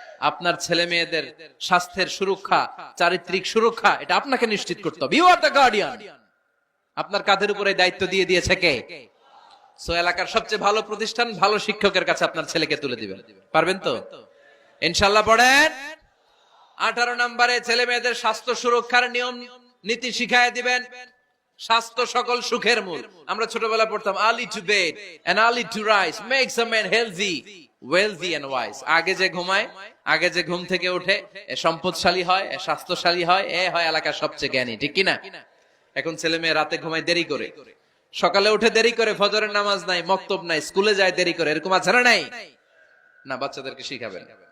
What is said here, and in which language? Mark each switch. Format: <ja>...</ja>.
<bn>আপনার ছেলে মেয়েদের স্বাস্থ্যের সুরক্ষা, চারিত্রিক সুরক্ষা, এটা আপনাকে নিশ্চিত করতে হবে।</bn> <en>You are the guardian.</en> <bn>আপনার কাঁধের উপরে দায়িত্ব দিয়ে দিয়েছে কে? সো এলাকার সবচেয়ে ভালো প্রতিষ্ঠান, ভালো শিক্ষকের কাছে আপনার ছেলেকে তুলে দিবেন। পারবেন তো ইনশাআল্লাহ? পড়েন। 18 নম্বরে ছেলে মেয়েদের স্বাস্থ্য সুরক্ষার নিয়ম নীতি শিখায় দিবেন। স্বাস্থ্য সকল সুখের মূল। আমরা ছোটবেলা পড়তাম</bn> <en>early to bed and early to rise makes a man healthy, wealthy and wise.</en> <bn>আগে যে ঘুমায়, আগে যে ঘুম থেকে ওঠে, এ সম্পদশালী হয়, এ স্বাস্থ্যশালী হয়, এ হয় এলাকার সবচেয়ে জ্ঞানী। ঠিক কি না? এখন ছেলে মেয়ে রাতে ঘুমায় দেরি করে, সকালে উঠে দেরি করে, ফজরের নামাজ নাই, মক্তব নাই, স্কুলে যায় দেরি করে, এরকম আছে না নাই? না, বাচ্চাদেরকে শিখাবেন।</bn>